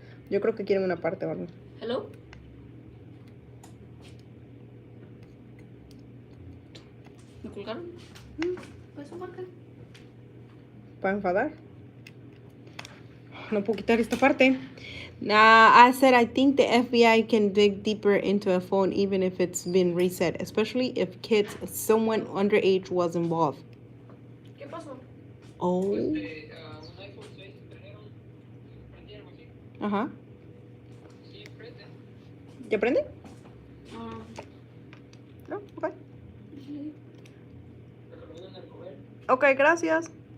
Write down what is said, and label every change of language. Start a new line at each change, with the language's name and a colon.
Spanish: Yo creo que quieren una parte o algo.
English: Hello?
Spanish: ¿Me colgaron? Pues marca. Para enfadar. No puedo quitar esta parte.
English: I said I think the FBI can dig deeper into a phone even if it's been reset, especially if someone underage was involved.
Spanish: ¿Qué pasó? Oh. Un iPhone 6 prendieron así. Ajá. Sí, prende. ¿Ya prende? Ah, No, ok. sí. Pero lo van a recoger. Ok, gracias.